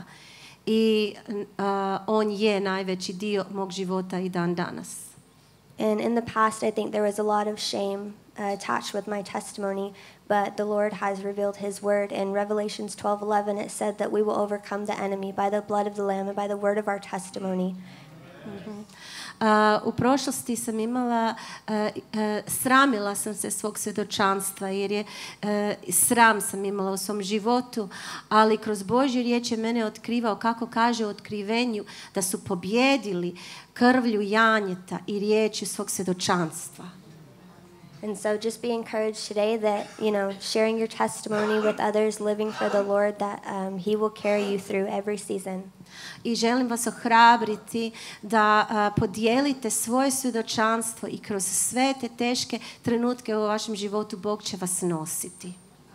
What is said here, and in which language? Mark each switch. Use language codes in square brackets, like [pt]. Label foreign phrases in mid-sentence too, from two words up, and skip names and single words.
[hr] I on je najveći dio mog života i dan danas. [en] And in the past, I think there was a lot of shame attached with my testimony, but the Lord has revealed His word. In Revelations 12:11, it said that we will overcome the enemy by the blood of the Lamb and by the word of our testimony. [hr] U prošlosti sam imala, sramila sam se svog svjedočanstva, jer je sram sam imala u svom životu, ali kroz Božju riječ je mene otkrivao, kako kaže u otkrivenju, da su pobjedili krvlju janjeta i riječju svog svjedočanstva. [en] And so just be encouraged today that, sharing your testimony with others, living for the Lord, that He will carry you through every season. [hr] I želim vas ohrabriti da podijelite svoje svjedočanstvo i kroz sve te teške trenutke u vašem životu Bog će vas nositi.